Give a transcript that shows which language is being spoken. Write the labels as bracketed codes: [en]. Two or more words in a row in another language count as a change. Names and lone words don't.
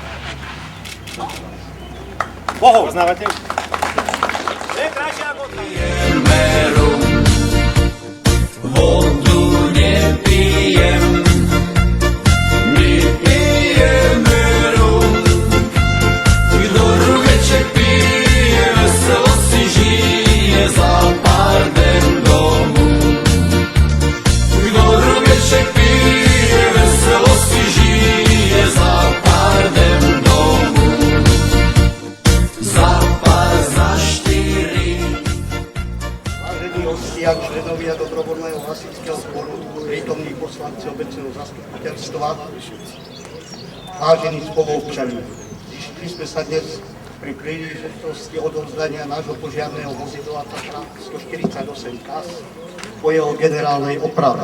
[sk] Bohov, znávate? Je krajšie ako Vodu nepijem, my pijeme rum. [cs] Kdo rubeček pije, veselo si žije za pár den domů. Kdo rubeček pije, veselo si žije za pár den domů. [sk] Za pár, za štyri. Vážení hostia, členovia dobrovoľného hasičského zboru, prítomní poslanci obecného zastupiteľstva, vážení spoluobčania, zišli sme sa dnes pri príležitosti odovzdania nášho požiarneho vozidla Tatra 148 KAS po jeho generálnej oprave.